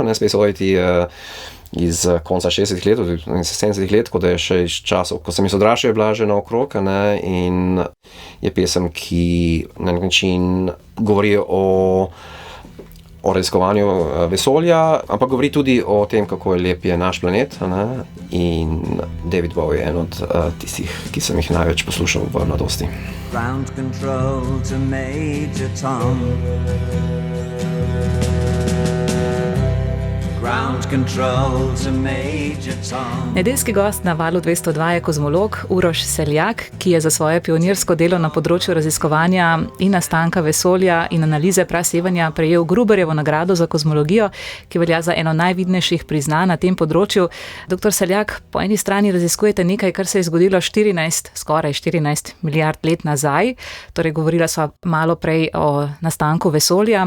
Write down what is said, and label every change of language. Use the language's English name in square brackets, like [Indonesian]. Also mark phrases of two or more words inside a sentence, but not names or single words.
[Slovenian] Space Oddity je iz konca 60-ih let, iz 70-ih let, ko da je še iz časov, ko sem jaz odraščal, je bila že naokrog, in je pesem, ki na nek način govori o raziskovanju vesolja, ampak govori tudi o tem, kako je lep je naš planet. In David Bowie je en od tistih, ki sem jih največ poslušal v mladosti. [English] Ground control to Major Tom. Ground control to Major Tom. [Slovenian] Nedeljski gost na Valu 202 je kozmolog Uroš Seljak, ki je za svoje pionirsko delo na področju raziskovanja in nastanka vesolja in analize prasevanja prejel Gruberjevo nagrado za kozmologijo, ki velja za eno najvidnejših priznanj na tem področju. Dr. Seljak, po eni strani raziskujete nekaj, kar se je zgodilo skoraj 14 milijard let nazaj, torej govorila sva malo prej o nastanku vesolja.